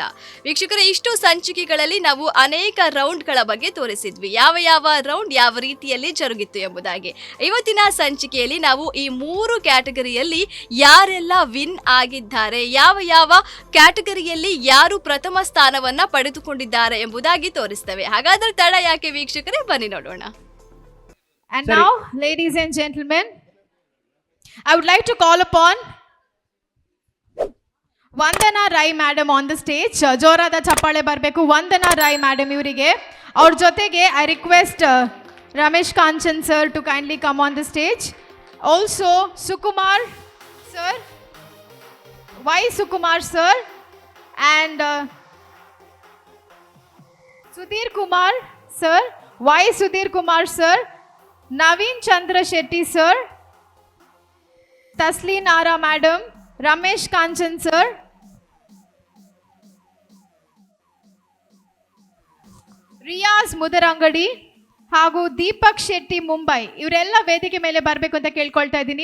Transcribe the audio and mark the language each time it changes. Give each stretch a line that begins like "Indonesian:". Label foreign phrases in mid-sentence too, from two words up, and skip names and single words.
Kannada: ವೀಕ್ಷಕರೇ, ಇಷ್ಟು ಸಂಚಿಕೆಗಳಲ್ಲಿ ನಾವು ಅನೇಕ ರೌಂಡ್ಗಳ ಬಗ್ಗೆ ತೋರಿಸಿದ್ವಿ, ಯಾವ ರೌಂಡ್ ಯಾವ ರೀತಿಯಲ್ಲಿ ಜರುಗಿತ್ತು ಎಂಬುದಾಗಿ. ಇವತ್ತಿನ ಸಂಚಿಕೆಯಲ್ಲಿ ನಾವು ಈ 3 ಕ್ಯಾಟಗರಿಯಲ್ಲಿ ಯಾರೆಲ್ಲ ವಿನ್ ಆಗಿದ್ದಾರೆ, ಯಾವ ಕ್ಯಾಟಗರಿಯಲ್ಲಿ ಯಾರು ಪ್ರಥಮ ಸ್ಥಾನವನ್ನ ಪಡೆದುಕೊಂಡಿದ್ದಾರೆ ಎಂಬುದಾಗಿ ತೋರಿಸ್ತೇವೆ. ಹಾಗಾದ್ರೆ ತಡ ಯಾಕೆ ವೀಕ್ಷಕರೇ, ಬನ್ನಿ ನೋಡೋಣ.
English: And now, ladies and gentlemen, I would like to call upon Vandana Rai madam on the stage.
Kannada: ಜೋರಾದ ಚಪ್ಪಾಳೆ ಬರಬೇಕು. Vandana Rai madam ಇವರಿಗೆ.
English: Aur jotege I request Ramesh Kanchan sir to kindly come on the stage. Also Sukumar sir, Y Sukumar sir, and Sudhir Kumar sir, Y Sudhir Kumar sir, Naveen Chandra Shetty sir, Tasleen Ara madam, Ramesh Kanchan sir,
Kannada: Riyaz Mudarangadi ಹಾಗೂ ದೀಪಕ್ ಶೆಟ್ಟಿ ಮುಂಬೈ ಇವರೆಲ್ಲ ವೇದಿಕೆ ಮೇಲೆ ಬರಬೇಕು ಅಂತ ಕೇಳ್ಕೊಳ್ತಾ ಇದ್ದೀನಿ.